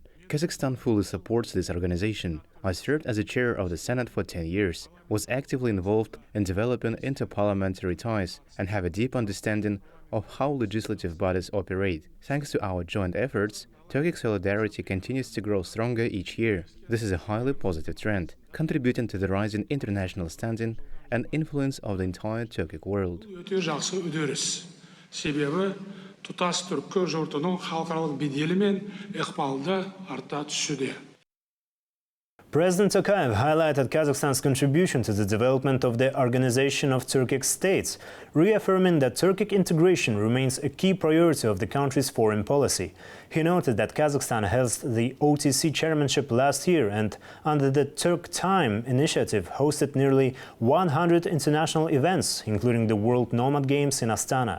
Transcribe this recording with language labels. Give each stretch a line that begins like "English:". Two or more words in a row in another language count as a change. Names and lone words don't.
English: Kazakhstan fully supports this organization. I served as a chair of the Senate for 10 years, was actively involved in developing interparliamentary ties, and have a deep understanding of how legislative bodies operate. Thanks to our joint efforts, Turkic solidarity continues to grow stronger each year. This is a highly positive trend, contributing to the rising international standing and influence of the entire Turkic world.
Kazakh: Тұтас түркі жұртының халықаралық беделі мен ықпалы арта түсуде.
English: President Tokayev highlighted Kazakhstan's contribution to the development of the Organization of Turkic States, reaffirming that Turkic integration remains a key priority of the country's foreign policy. He noted that Kazakhstan held the OTC chairmanship last year and, under the Turk Time initiative, hosted nearly 100 international events, including the World Nomad Games in Astana.